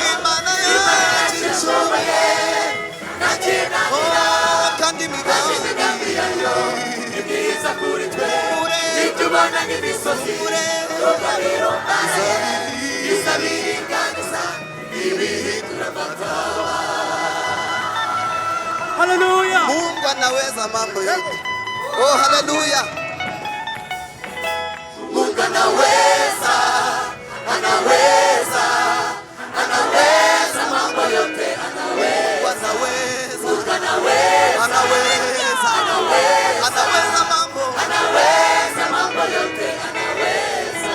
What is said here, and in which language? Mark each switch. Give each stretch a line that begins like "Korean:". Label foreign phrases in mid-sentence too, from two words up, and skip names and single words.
Kinyarwanda: Imana yacu irashoboye ntakinanira, kandi imigambi yayo ni myiza kuri twe. Ibyo ubona nk'imisozi nubwo birumbane bizabiringaniza ibihindura amataba. Haleluya.
Swahili: Mungu anaweza mambo yote. Oh, haleluya. Mungu anaweza, anaweza, anaweza mambo yote, anaweza, Mungu anaweza, anaweza, anaweza mambo yote, anaweza.